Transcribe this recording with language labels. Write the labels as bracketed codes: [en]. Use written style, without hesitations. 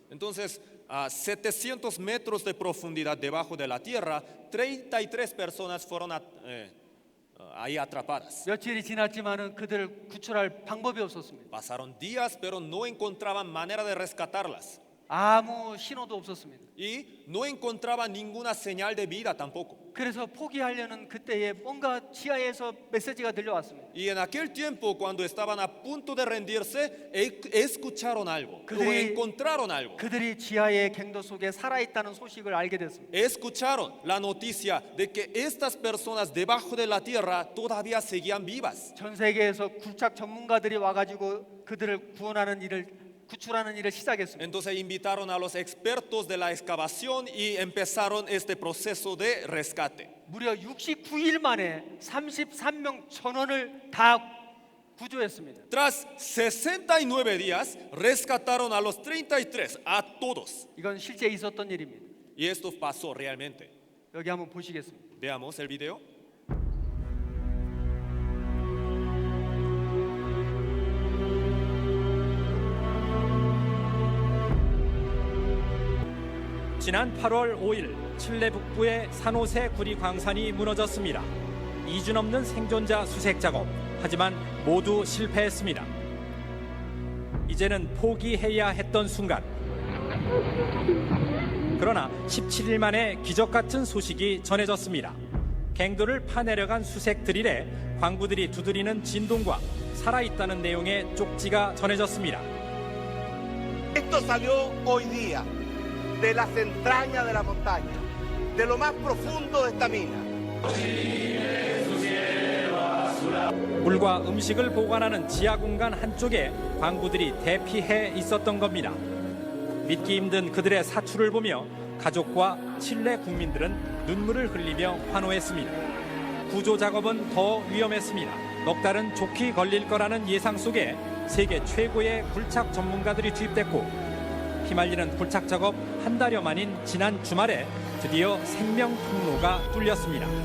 [es] Entonces, a 700 metros de profundidad debajo de la tierra, 33 personas fueron ahí atrapadas. [ko] 며칠이 지났지만은 그들을 구출할 방법이 없었습니다. [es] Pasaron días, pero no encontraban manera de rescatarlas. [ko] 아무 신호도 없었습니다. [es] Y no encontraban ninguna señal de vida tampoco. [ko] 그래서 포기하려는 그때에 뭔가 지하에서 메시지가 들려왔습니다. [es] Y en aquel tiempo, cuando estaban a punto de rendirse, escucharon algo, o encontraron algo. [ko] 그들이 지하의 갱도 속에 살아있다는 소식을 알게 됐습니다. [es] Escucharon la noticia de que estas personas debajo de la tierra todavía seguían vivas. [ko] 전 세계에서 굴착 전문가들이 와가지고 그들을 구출하는 일을 시작했습니다. [es] Entonces invitaron a los expertos de la excavación y empezaron este proceso de rescate. [ko] 무려 69일 만에 33명 전원을 다 구조했습니다. [es] Tras 69 días, rescataron a los 33, a todos. [ko] 이건 실제 있었던 일입니다. [es] Y esto pasó realmente. [ko] 여기 한번 보시겠습니다. [es] Veamos el video. [ko] 지난 8월 5일 칠레 북부의 산호세 구리 광산이 무너졌습니다. 2주 넘는 생존자 수색 작업, 하지만 모두 실패했습니다. 이제는 포기해야 했던 순간. 그러나 17일 만에 기적 같은 소식이 전해졌습니다. 갱도를 파내려간 수색 드릴에 광부들이 두드리는 진동과 살아있다는 내용의 쪽지가 전해졌습니다. [es] Esto salió hoy día de las entrañas de la montaña, de lo más profundo de esta mina. [ko] 물과 음식을 보관하는 지하 공간 한쪽에 광부들이 대피해 있었던 겁니다. 믿기 힘든 그들의 사투를 보며 가족과 칠레 국민들은 눈물을 흘리며 환호했습니다. 구조 작업은 더 위험했습니다. 넉 달은 좋게 걸릴 거라는 예상 속에 세계 최고의 굴착 전문가들이 투입됐고, 휘말리는 굴착 작업 한 달여 만인 지난 주말에 드디어 생명 통로가 뚫렸습니다.